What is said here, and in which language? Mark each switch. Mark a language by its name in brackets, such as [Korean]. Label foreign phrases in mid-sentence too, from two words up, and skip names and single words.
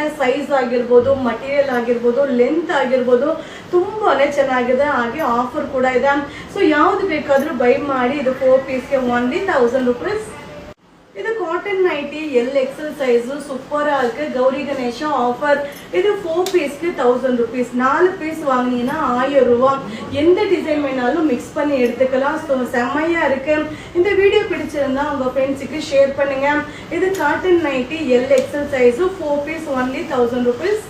[Kannada] ಸೈಜ್ ಆಗಿರ್ಬೋದು, ಮಟೀರಿಯಲ್ ಆಗಿರ್ಬೋದು, ಲೆಂತ್ ಆಗಿರ್ಬೋದು ತುಂಬಾನೇ ಚೆನ್ನಾಗಿದೆ. ಹಾಗೆ ಆಫರ್ ಕೂಡ ಇದೆ. ಸೊ ಯಾವ್ದು ಬೇಕಾದ್ರೂ ಬೈ ಮಾಡಿ. [English] ಇದು 4 piecege only 1000 rupees. ಇದು cotton nighty L XL size super ಆಗಿ ಗೌರಿ ಗಣೇಶ ஆஃபர். [Tamil] இது 4 பீஸ்க்கு 1000 rupees. 4 பீஸ் வாங்கினீங்கன்னா 1000 ரூபாய். எந்த டிசைன் வேணாலும் மிக்ஸ் பண்ணி எடுத்துக்கலாம். ஸோ செம்மையா இருக்கு. இந்த வீடியோ பிடிச்சிருந்தா உங்க [English] friendsukku share [Tamil] பண்ணுங்க. [English] இது cotton nighty L XL size 4 piece only 1000 rupees.